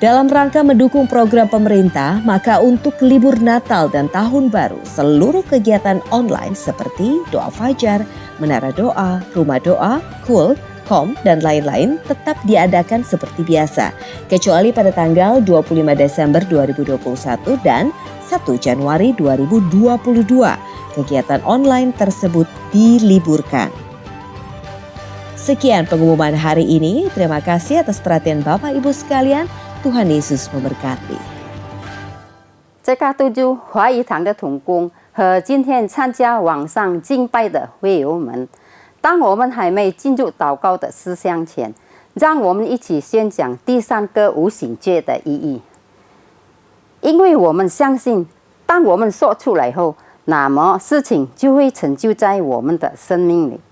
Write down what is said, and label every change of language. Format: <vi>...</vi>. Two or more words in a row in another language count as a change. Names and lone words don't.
<id>Dalam rangka mendukung program pemerintah, maka untuk libur Natal dan Tahun Baru, seluruh kegiatan online seperti doa fajar, menara doa, rumah doa, Cool, dan lain-lain tetap diadakan seperti biasa, kecuali pada tanggal 25 Desember 2021 dan 1 Januari 2022. Kegiatan online tersebut diliburkan. Sekian pengumuman hari ini. Terima kasih atas perhatian Bapak Ibu sekalian. Tuhan Yesus memberkati.</id> <zh>这个都就华语堂的同工和今天参加网上敬拜的会友们。当我们还没进入祷告的思想前，让我们一起宣讲第3个无形界的意义。因为我们相信，当我们说出来后，那么事情就会成就在我们的生命里。</zh>